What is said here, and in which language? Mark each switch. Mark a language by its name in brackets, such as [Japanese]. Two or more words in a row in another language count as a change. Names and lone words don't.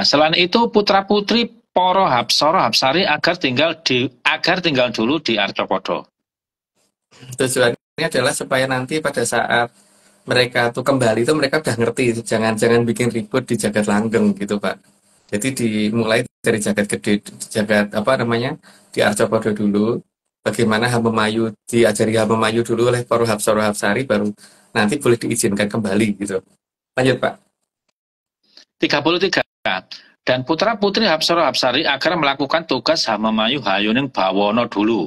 [Indonesian] Selain itu putra-putri Para Hapsara Hapsari agar tinggal dulu di Arcapada. Tujuannya adalah supaya nanti pada saat mereka tuh kembali itu mereka udah ngerti, jangan bikin ribut di jagat langgeng gitu Pak. Jadi dimulai dari jagat gede, jagat apa namanya di Arcapada dulu. Bagaimana Hamemayu diajari Hamemayu dulu oleh para Hapsara Hapsari, baru nanti boleh diizinkan kembali gitu. Lanjut Pak. 33. Dan putra-putri Hapsara Hapsari agar melakukan tugas [Javanese] Hamemayu Hayuning Bawana [Indonesian] dulu.